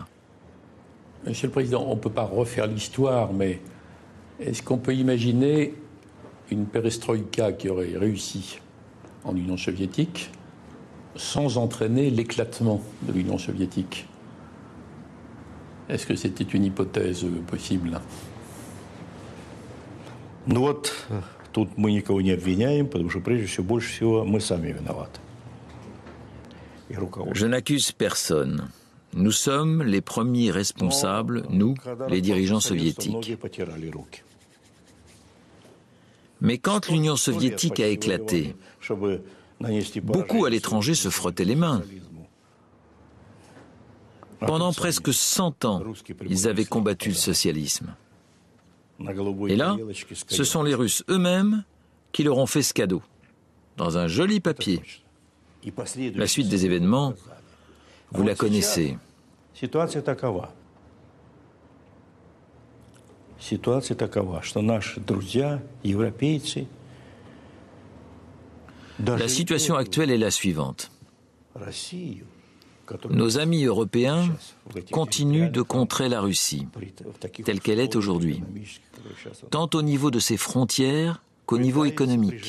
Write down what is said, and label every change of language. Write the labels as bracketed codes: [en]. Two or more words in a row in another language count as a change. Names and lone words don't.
[fr] Monsieur le Président, on ne peut pas refaire l'histoire, mais est-ce qu'on peut imaginer une perestroïka qui aurait réussi en Union soviétique sans entraîner l'éclatement de l'Union soviétique? Est-ce que c'était une hypothèse possible? [ru] Ну вот, тут мы никого не обвиняем, потому что, прежде всего, больше всего мы сами виноваты. [fr] Je n'accuse personne. Nous sommes les premiers responsables, nous, les dirigeants soviétiques. Mais quand l'Union soviétique a éclaté, beaucoup à l'étranger se frottaient les mains. Pendant presque 100 ans, ils avaient combattu le socialisme. Et là, ce sont les Russes eux-mêmes qui leur ont fait ce cadeau, dans un joli papier. La suite des événements, vous la connaissez. [ru] Ситуация такова, что наши друзья, европейцы... [fr] La situation actuelle est la suivante. Nos amis européens continuent de contrer la Russie, telle qu'elle est aujourd'hui, tant au niveau de ses frontières qu'au niveau économique.